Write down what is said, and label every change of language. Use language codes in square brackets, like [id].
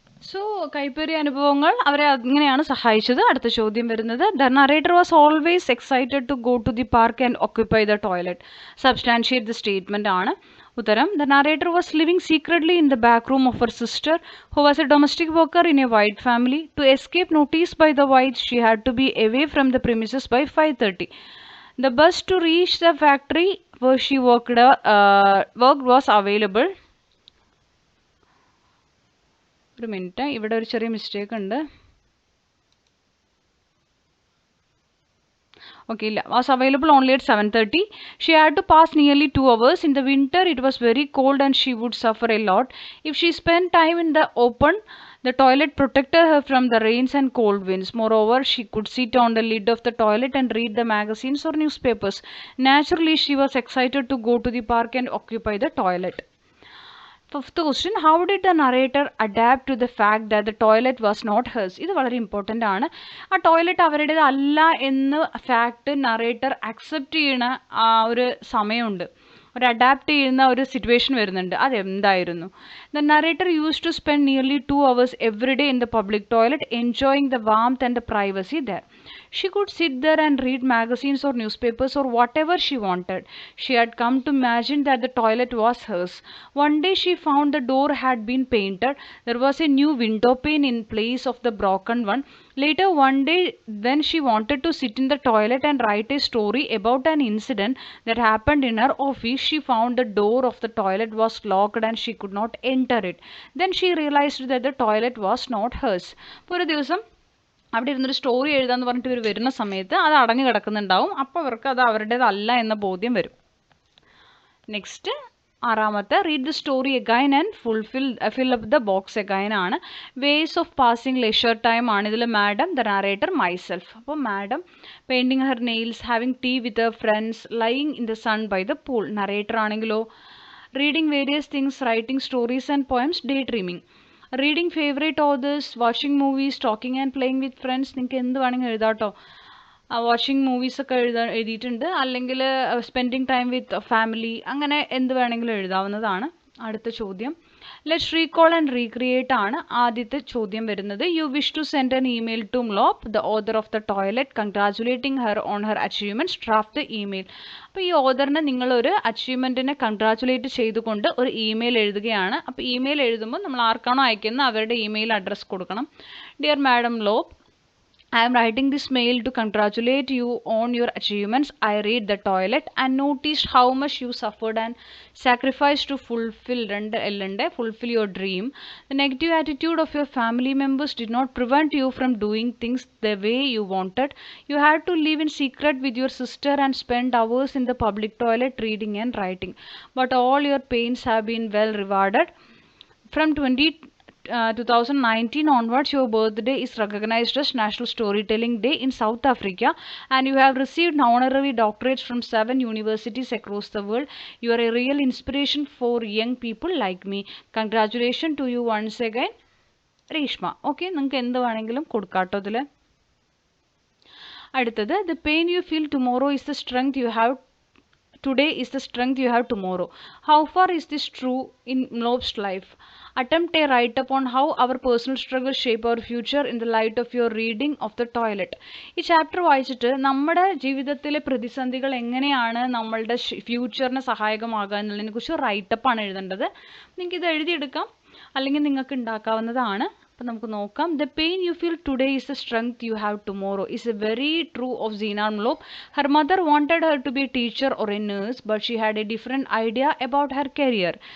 [ml] So കൈപ്പേറിയ അനുഭവങ്ങൾ അവരെ അങ്ങനെയാണ് സഹായിച്ചത്. അടുത്ത ചോദ്യം വരുന്നത്, [en] The narrator was always excited to go to the park and occupy the toilet. Substantiate the statement [ml] ആണ് ഉത്തരം. [en] The narrator was living secretly in the back room of her sister who was a domestic worker in a white family. To escape notice by the white she had to be away from the premises by 5:30. The bus to reach the factory where she worked was available. [ml] ഒരു minute, ഇവിടെ ഒരു ചെറിയ mistake ഉണ്ട്. [en] Okay, was available only at 7:30. She had to pass nearly 2 hours. In the winter, it was very cold and she would suffer a lot. If she spent time in the open, the toilet protected her from the rains and cold winds. Moreover, she could sit on the lid of the toilet and read the magazines or newspapers. Naturally, she was excited to go to the park and occupy the toilet. Fifth question, how did the narrator adapt to the fact that the toilet was not hers? [ml] ഇത് വളരെ important ആണ്. ആ toilet അവരുടേത് അല്ല എന്ന് fact narrator accept ചെയ്യണ ആ ഒരു സമയമുണ്ട്, ഒരു അഡാപ്റ്റ് ചെയ്യുന്ന ഒരു സിറ്റുവേഷൻ വരുന്നുണ്ട്. അതെന്തായിരുന്നു? [en] The narrator use to spend nearly 2 hours every day in the public toilet, enjoying the warmth and the privacy there. She could sit there and read magazines or newspapers or whatever she wanted. She had come to imagine that the toilet was hers. One day she found the door had been painted. There was a new window pane in place of the broken one. Later one day, when she wanted to sit in the toilet and write a story about an incident that happened in her office, she found the door of the toilet was locked and she could not enter it. Then she realized that the toilet was not hers. [ml] ഒരു ദിവസം അവിടെ ഇരുന്നൊരു story എഴുതാന്ന് പറഞ്ഞിട്ട് ഇവർ വരുന്ന സമയത്ത് അത് അടഞ്ഞു കിടക്കുന്നുണ്ടാവും. അപ്പോൾ അവർക്ക് അത് അവരുടേതല്ല എന്ന ബോധ്യം വരും. നെക്സ്റ്റ് ആറാമത്തെ, [en] Read the story again and fill up the box again ആണ്. Ways of passing leisure time ആണ്. ഇതിൽ madam, the narrator, myself. അപ്പോൾ madam painting her nails, having tea with her friends, lying in the sun by the pool. Narrator ആണെങ്കിലോ reading various things, writing stories and poems, daydreaming. Reading favourite authors, watching movies, talking and playing with friends. [ml] നിങ്ങൾക്ക് എന്ത് വേണമെങ്കിൽ എഴുതാട്ടോ. Watching മൂവീസൊക്കെ എഴുതിയിട്ടുണ്ട്, അല്ലെങ്കിൽ spending time with family, അങ്ങനെ എന്ത് വേണമെങ്കിലും എഴുതാവുന്നതാണ്. അടുത്ത ചോദ്യം, [en] let's recall and recreate [ml] ആണ് ആദ്യത്തെ ചോദ്യം വരുന്നത്. [en] You wish to send an email to മ്ലോപ്പ്, the author of the toilet, congratulating her on her achievements, draft the email. [ml] അപ്പോൾ ഈ ഓതറിനെ നിങ്ങളൊരു അച്ചീവ്മെൻറ്റിനെ കൺഗ്രാജുലേറ്റ് ചെയ്തുകൊണ്ട് ഒരു ഇമെയിൽ എഴുതുകയാണ്. അപ്പോൾ ഇമെയിൽ എഴുതുമ്പോൾ നമ്മൾ ആർക്കാണോ അയക്കുന്നത് അവരുടെ ഇമെയിൽ അഡ്രസ്സ് കൊടുക്കണം. [en] Dear madam ലോപ്പ്, I am writing this mail to congratulate you on your achievements. I read the toilet and noticed how much you suffered and sacrificed to fulfill your dream. The negative attitude of your family members did not prevent you from doing things the way you wanted. You had to live in secret with your sister and spend hours in the public toilet reading and writing. But all your pains have been well rewarded. From 2019 onwards, your birthday is recognized as National Storytelling Day in South Africa, and you have received honorary doctorates from 7 universities across the world. You are a real inspiration for young people like me. Congratulations to you once again, Reshma. [ml] Okay, നിങ്ങൾക്ക് എന്ത് വേണമെങ്കിലും കൊടുക്കാട്ടോ ഇതിൽ. അടുത്തത്, [en] the pain you feel tomorrow is the strength you have today is the strength you have tomorrow. How far is this true in Mlop's life? Attempt a write-up on how our personal struggles shape our future in the light of your reading of the toilet. [ml] ഈ chapter വായിച്ചിട്ട് നമ്മുടെ ജീവിതത്തിലെ പ്രതിസന്ധികൾ എങ്ങനെയാണ് നമ്മളുടെ ഫ്യൂച്ചറിന് സഹായകമാകുക എന്നുള്ളതിനെ കുറിച്ച് റൈറ്റപ്പാണ് എഴുതേണ്ടത്. നിങ്ങൾക്ക് ഇത് എഴുതിയെടുക്കാം, അല്ലെങ്കിൽ നിങ്ങൾക്ക് ഉണ്ടാക്കാവുന്നതാണ്. അപ്പോൾ നമുക്ക് നോക്കാം. [en] The pain you feel today is the strength you have tomorrow is a very true of Zina Mlop. Her mother wanted her to be a teacher or a nurse, but she had a different idea about her career.